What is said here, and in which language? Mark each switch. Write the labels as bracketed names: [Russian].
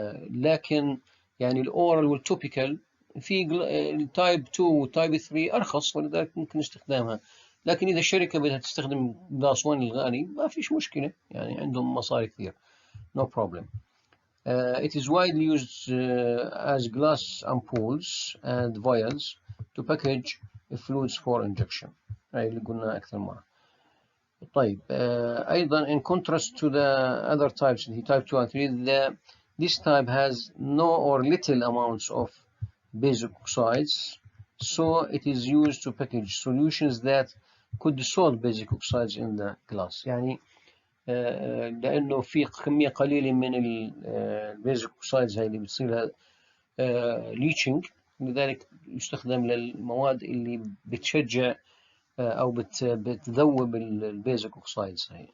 [Arabic] لكن يعني الأورال والتوبيكال في تايب 2 وتايب 3 أرخص، ولذلك ممكن استخدامها. لكن إذا الشركة بدها تستخدم جلاس 1 الغالي ما فيش مشكلة، يعني عندهم مصاري كثير. [English] no problem. It is widely used as glass ampoules and vials to package fluids for injection. [Arabic] هاي اللي قلنا أكثر مرة. طيب أيضا [English] in contrast to the other types, the type 2 and 3, this type has no or little amounts of basic oxides, so it is used to package solutions that could dissolve basic oxides in the glass. [Arabic] يعني لأنه في كمية قليلة من البيزك اوكسايدز هاي اللي بتصير لها ليتشنج، لذلك يستخدم للمواد اللي بتشجع أو بتذوب البيزك اوكسايدز هاي.